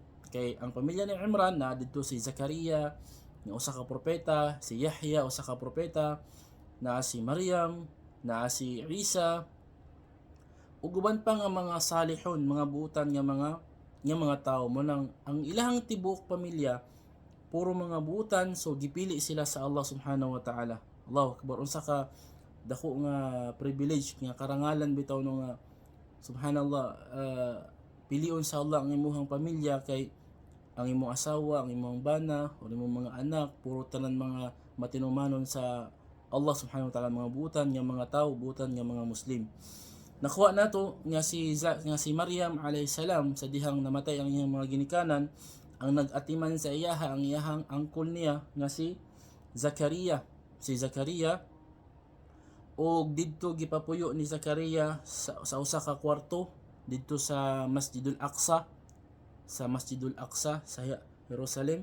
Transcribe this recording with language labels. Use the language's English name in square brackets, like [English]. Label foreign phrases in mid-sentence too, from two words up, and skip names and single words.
[Cebuano] Kay ang pamilya ni Imran na dito si Zakaria nga usa ka propeta, si Yahya usa ka propeta, na si Maryam, na si Isa, ug uban pa nga mga salihon, mga buutan nga mga tawo mo nang ang ilahang tibuok pamilya puro mga buutan, so gipili sila sa Allah [Arabic] سبحانه وتعالى. الله أكبر, [Cebuano] unsa ka dako nga privilege nga karangalan bitaw no nga subhanallah, pilion sa Allah ang imong pamilya kay ang imong asawa, ang imong bana, o imong mga anak puro tanan mga matinumanon sa Allah [Arabic] سبحانه وتعالى, [Cebuano] mga buutan nga mga tawo, buutan nga mga Muslim. Nakuha nato nga si Maryam [Arabic] عليه السلام [Cebuano] sa dihang namatay ang iyang mga ginikanan, ang nag-atiman sa iyaha ang iyahang angkol niya nga si Zakaria. Si Zakaria og didto gipapuyo ni Zakaria sa usa ka kwarto didto sa Masjidul Aqsa, sa Jerusalem.